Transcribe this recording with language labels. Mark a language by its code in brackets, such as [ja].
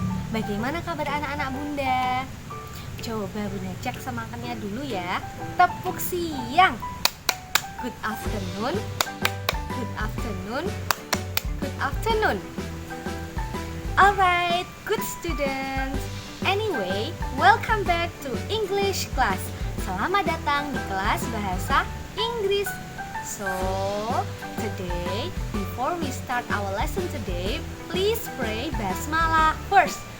[id] Bagaimana kabar anak-anak bunda? Coba bunda cek semangatnya dulu ya. Tepuk siang. [en] Good afternoon. Good afternoon. Good afternoon. Alright, good students. Anyway, welcome back to English class. [id] Selamat datang di kelas bahasa Inggris. [en] So, today, before we start our lesson today, please pray Basmalah first.